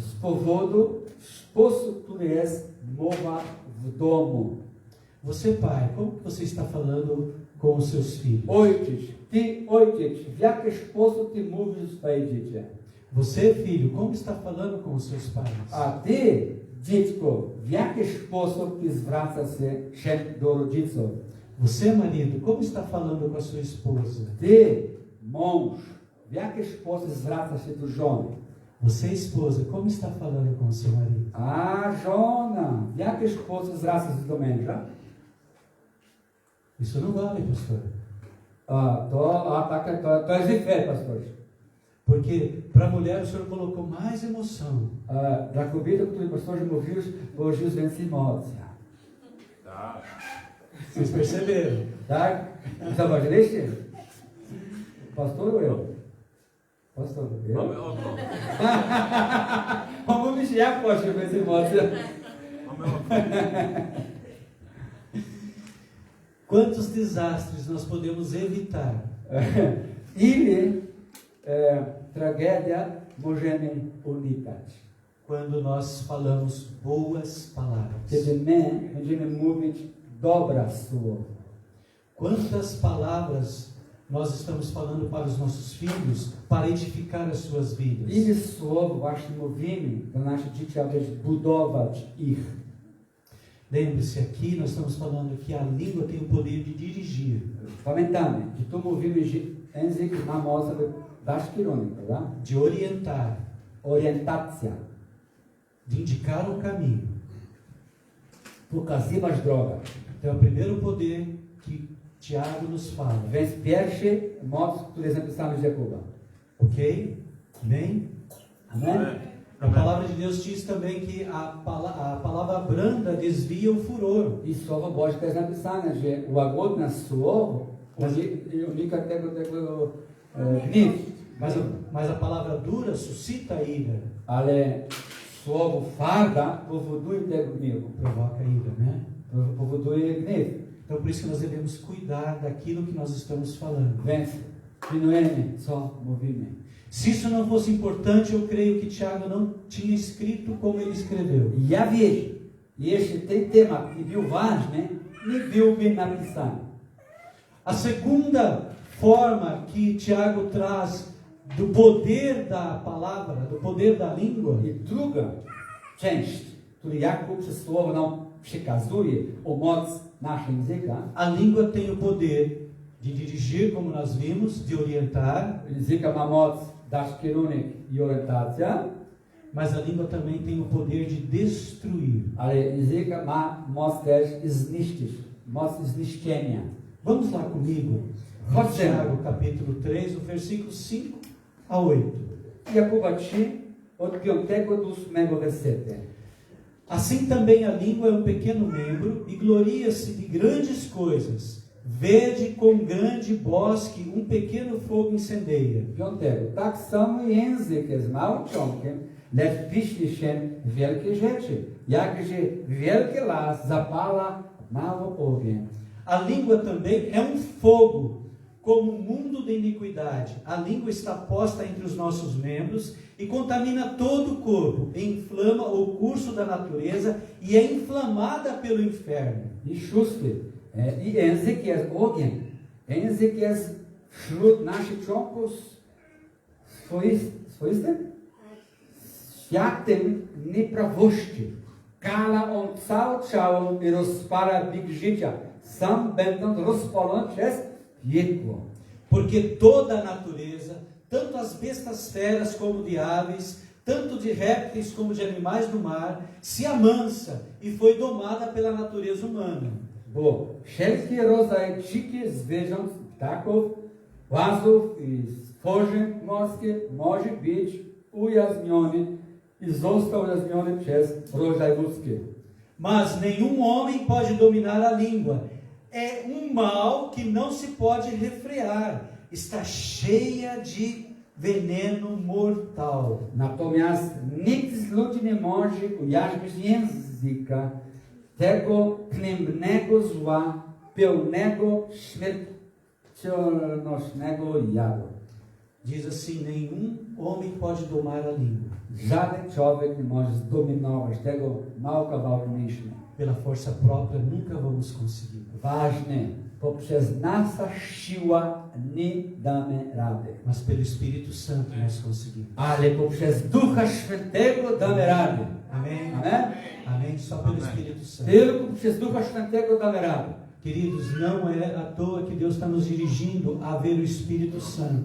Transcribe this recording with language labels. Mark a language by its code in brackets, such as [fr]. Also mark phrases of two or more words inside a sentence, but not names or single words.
[pl] z powodu sposób, który jest mowa w domu. [pt] Você, pai, como que você está falando com os seus filhos? [pl] Ojciec, w jaki sposób ty mówisz do swoich dzieci? [pt] Você, filho, como está falando com os seus pais? [pl] A ty, dziecko, w jaki sposób ty zwracasz się do rodziców? [pt] Você, marido, como está falando com a sua esposa? [pl] Ty, mąż, w jaki sposób zwracasz się do żony? [pt] Você, esposa, como está falando com o seu marido? [pl] A żona, w jaki sposób zwracasz się do męża? [pt] Isso não vale, pastor. [pl] To jest diferente, pastor. [pt] Porque para a mulher o senhor colocou mais emoção. [pl] Dla kobiety, o której pastorze mówisz, położyłeś więcej emocji. [pt] Vocês perceberam? [pl] Tak? Zauważyliście? [pt] Pastor, eu? Pastor, eu? [pl] On mówi się, jak poszło bez emocji. [pt] Quantos desastres nós podemos evitar [pl] Ile tragedia możemy unikać, [pt] quando nós falamos boas palavras? [pl] kiedy my będziemy mówić dobra słowa. [pt] Quantas palavras nós estamos falando para os nossos filhos para edificar as suas vidas? [pl] Ile słów właśnie mówimy do naszych dzieci, aby budować ich. [pt] Lembre-se, aqui nós estamos falando que a língua tem o poder de dirigir, [pl] Pamiętamy, że tu mówimy, że język ma moc, aby dać kierunek, prawda? [pt] de orientar, [pl] Orientacja, [pt] de indicar um caminho. [pl] pokazywać drogę. [pt] Então é o primeiro poder que Tiago nos fala. [pl] Więc pierwszy moc, który jest napisany z Jakuba. [pt] Ok? Amém? [pl] Amen? [pt] A palavra de Deus diz também que a palavra branda desvia o furor. [pl] I słowo Boże jest napisane, że łagodne słowo unika tego gniew. [pt] Mas a palavra dura suscita ira, [pl] Ale słowo twarda powoduje tego gniewu. [pt] provoca ira, né? [pl] Powoduje gniew. [pt] Então por isso que nós devemos cuidar daquilo que nós estamos falando. [pl] Więc pilnujemy, co mówimy. [pt] Se isso não fosse importante, eu creio que Tiago não tinha escrito como ele escreveu. [pl] Ja wierzę, jeśli ten temat nie był ważny, nie byłby napisany. [pt] A segunda forma que Tiago traz do poder da palavra, do poder da língua, [pl] I druga część, którą Jakub przez słowo nam przekazuje o moc naszego języka, [pt] a língua tem o poder de dirigir, como nós vimos, de orientar, [pl] języka ma moc dać kierunek i orientacja, [pt] mas a língua também tem o poder de destruir. [pl] ale języka ma moc też zniszczyć, moc zniszczenia. [pt] Vamos lá comigo, Pode ser. Tiago capítulo 3, o versículo 5 a 8. [pl] Jakuba 3, od 5 do 8 wersetu. [pt] Assim também a língua é um pequeno membro e gloria-se de grandes coisas. Vede com grande bosque um pequeno fogo incendeia. 5. [pl] Tak samo język jest małym członkiem, lecz pisze się wielkie rzeczy. Jakże wielki las zapala mały ogień. [pt] A língua também é um fogo, como um mundo de iniquidade. A língua está posta entre os nossos membros e contamina todo o corpo, inflama o curso da natureza e é inflamada pelo inferno. [pl] I 6. I język jest ogień. Język jest wśród naszych członków Swoiste? Światem nieprawości. Kala on całe ciało i rozpala bieg życia, sam będąc rozpalony przez piekło. [pt] Porque toda a natureza, tanto as bestas feras como de aves, tanto de répteis como de animais do mar, se amansa e foi domada pela natureza humana. [pl] Bo wszelki rodzaj dzikich zwierząt, ptaków, łazów i stworzeń morskich może być ujawniony e został ujawniony przez rodzaj ludzki. [pt] Mas nenhum homem pode dominar a língua. É mal que não se pode refrear. Está cheia de veneno mortal. [pl] Natomiast nikt z ludzi nie może ujarzmić języka tego klębnego zła, pełnego śmiercionośnego jadu. [pt] Diz assim, nenhum homem pode domar a língua. [pl] Żaden człowiek nie może zdominować tego małego kawałka myśli. [pt] Pela força própria nunca vamos conseguir. [pl] Ważne, poprzez nasza siła nie damy rady. [pt] Mas pelo Espírito Santo nós conseguimos. [pl] Ale poprzez Ducha Świętego damy rady. [pt] Amém? [pl] Amen? [pt] Amém? Só pelo Espírito Santo. [pl] Tylko poprzez Ducha Świętego damy rady. [pt] Queridos, não é à toa que Deus está nos dirigindo a ver o Espírito Santo.